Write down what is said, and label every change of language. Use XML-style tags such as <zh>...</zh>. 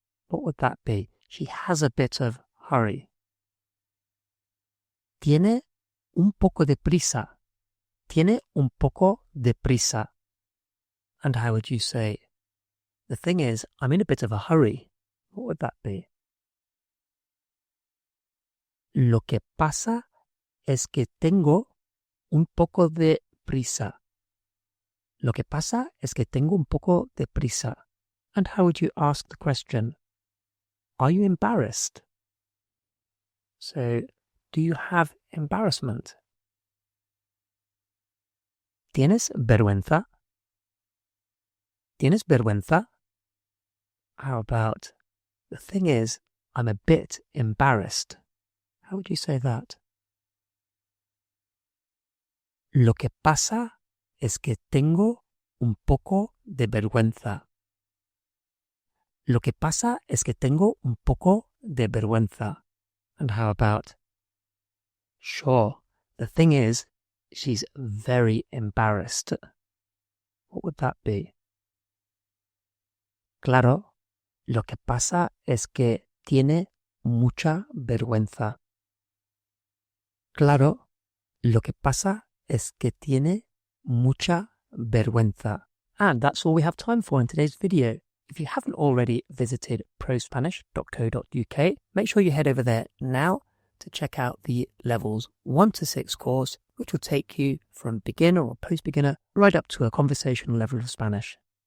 <en>What would that be? She has a bit of hurry.</en> <es>Tiene un poco de prisa. Tiene un poco de prisa.</es> <en>And how would you say, the thing is, I'm in a bit of a hurry? What would that be?</en> <es>Lo que pasa es que tengo un poco de prisa. Lo que pasa es que tengo un poco de prisa.</es> <en>And how would you ask the question? Are you embarrassed? So, do you have embarrassment?</en> <es>¿Tienes vergüenza? ¿Tienes vergüenza?</es> <en>How about, the thing is, I'm a bit embarrassed. How would you say that?</en> <es>Lo que pasa es que tengo un poco de vergüenza. Lo que pasa es que tengo un poco de vergüenza.</es> <en>And how about, sure, the thing is, she's very embarrassed. What would that be?</en> <es>Claro, lo que pasa es que tiene mucha vergüenza. Claro, lo que pasa es que tiene mucha vergüenza.</es> <en>And that's all we have time for in today's video. If you haven't already visited prospanish.co.uk, make sure you head over there now to check out the levels 1 to 6 course, which will take you from beginner or post-beginner right up to a conversational level of Spanish.</en>